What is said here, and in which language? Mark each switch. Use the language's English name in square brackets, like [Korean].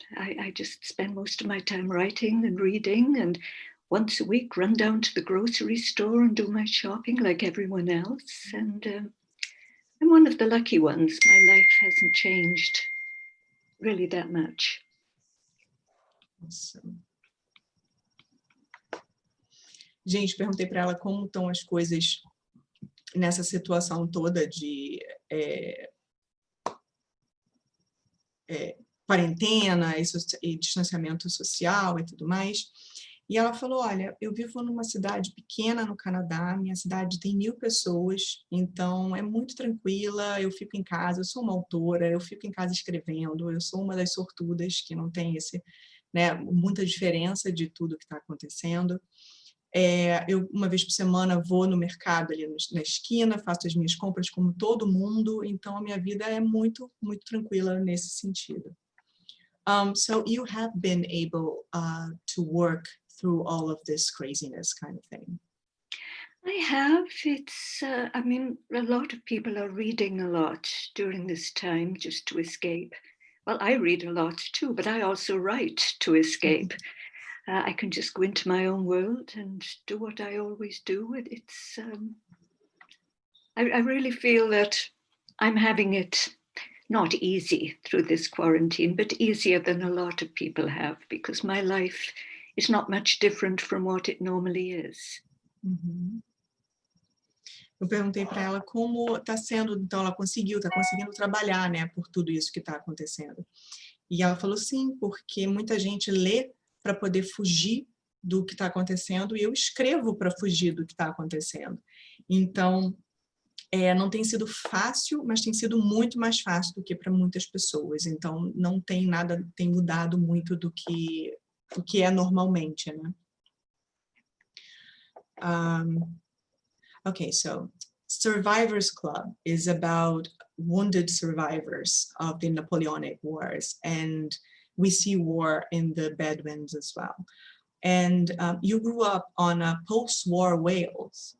[English] I just spend most of my time writing and reading, and once a week run down to the grocery store and do my shopping like everyone else. And I'm one of the lucky ones. My life hasn't changed really that much. Awesome. [Portuguese] Gente, perguntei para ela como estão as coisas nessa situação toda de quarentena e distanciamento social e tudo mais. E ela falou, olha, eu vivo numa cidade pequena no Canadá, minha cidade tem 1.000 pessoas, então é muito tranquila, eu fico em casa, eu sou uma autora, eu fico em casa escrevendo, eu sou uma das sortudas que não tem muita diferença de tudo que está acontecendo. Eu, uma vez por semana, vou no mercado ali na esquina, faço as minhas compras como todo mundo, então a minha vida é muito, muito tranquila nesse sentido. [English] So you have been able to work through all of this craziness kind of thing? I have. It's, I mean, a lot of people are reading a lot during this time just to escape. Well, I read a lot too, but I also write to escape. I can just go into my own world and do what I always do. It's, I really feel that I'm having it not easy through this quarantine, but easier than a lot of people have, because my life is not much different from what it normally is. [Portuguese] Eu perguntei para ela como está sendo, então ela está conseguindo trabalhar, né, por tudo isso que está acontecendo. E ela falou sim, porque muita gente lê para poder fugir do que está acontecendo e eu escrevo para fugir do que está acontecendo. Então, não tem sido fácil, mas tem sido muito mais fácil do que para muitas pessoas. Então, não tem nada, tem mudado muito do que é normalmente, né? [English] Okay, so Survivors Club is about wounded survivors of the Napoleonic Wars, and we see war in the Bedouins as well. And you grew up on a post-war Wales.